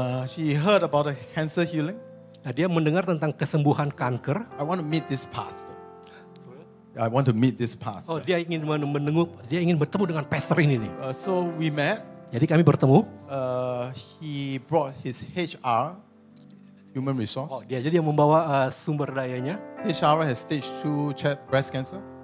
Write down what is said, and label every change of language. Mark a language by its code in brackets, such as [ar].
[en] He heard about the cancer healing. [id] Nah, dia mendengar tentang kesembuhan kanker. [en] I want to meet this pastor. I want to meet this pastor. [id] Oh, dia ingin bertemu dengan pastor ini nih. [en] So we met. [id] Jadi kami bertemu. [en] He brought his HR, human resource. [id] Oh, dia jadi yang membawa sumber dayanya. [en] HR has stage 2 breast cancer.